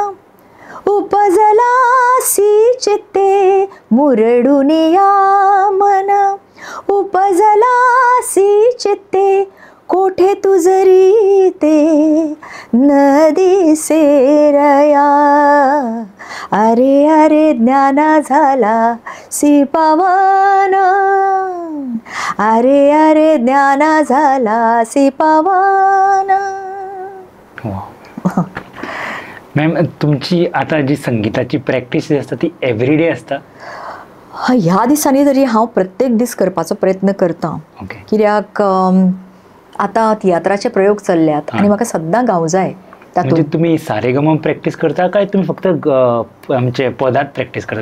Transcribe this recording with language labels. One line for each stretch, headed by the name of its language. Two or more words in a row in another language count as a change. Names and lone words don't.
Marathi: उपजलासी चित्ते, मुरडून या मन उपजलासी चित्ते, कोठे तुझरी ते नदी सेरया, अरे अरे ज्ञाना झाला सी पावना, अरे अरे ज्ञाना झाला सी पावना.
Konkani: मॅम, तुमची आता जी संगीताची प्रॅक्टीस जी आसता ती एवरीडे आसता? ह्या दिसांनी तरी हांव प्रत्येक दीस करपाचो प्रयत्न करता. ओके. कित्याक आतां तियात्राचे प्रयोग चल्ल्यात आनी म्हाका सद्दां गावं जाय म्हणजे तातूंत. तुम्ही सारेगम प्रॅक्टीस करता काय तुम्ही फक्त आमचे पदात प्रॅक्टीस करता?